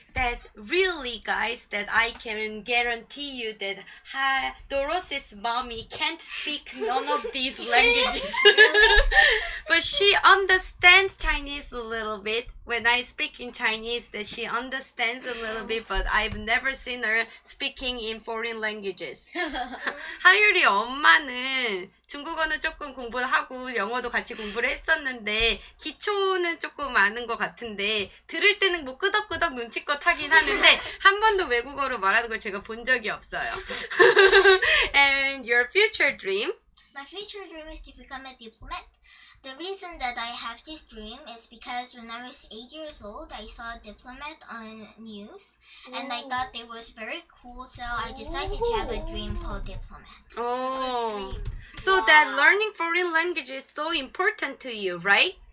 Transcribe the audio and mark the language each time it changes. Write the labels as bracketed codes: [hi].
[en] That really, guys, that I can guarantee you that Dorothy's mommy can't speak none of these languages. But she understands Chinese a little bit. When I speak in Chinese, that she understands a little bit, but I've never seen her speaking in foreign languages. [ko] 하율이 엄마는 중국어는 조금 공부를 하고 영어도 같이 공부를 했었는데 기초는 조금 아는 것 같은데 들을 때는 뭐 끄덕끄덕 눈치껏 하긴 하는데 한 번도 외국어로 말하는 걸 제가 본 적이 없어요. [en] And your future dream? My future dream is to become a diplomat. The reason that I have this dream is because when I was 8 years old, I saw a diplomat on news, and I thought it was very cool, so I decided to have a dream called diplomat. Oh, so that learning foreign language is so important to you, right?